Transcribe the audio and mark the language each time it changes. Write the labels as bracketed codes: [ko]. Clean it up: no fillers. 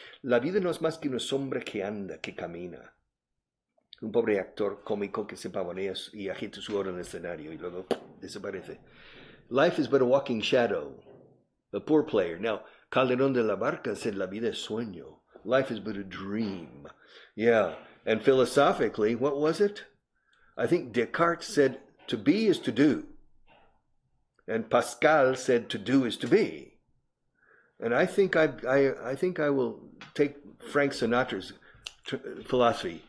[es] La vida no es más que una sombra que anda, que camina. Un pobre actor cómico que se pavonea y agita su hora en el escenario y luego desaparece. [en] Life is but a walking shadow, a poor player. Now, Calderón de la Barca said, [es] La vida es sueño. [en] Life is but a dream. Yeah, and philosophically, what was it? I think Descartes said, to be is to do. And Pascal said, to do is to be. And I think I will take Frank Sinatra's philosophy.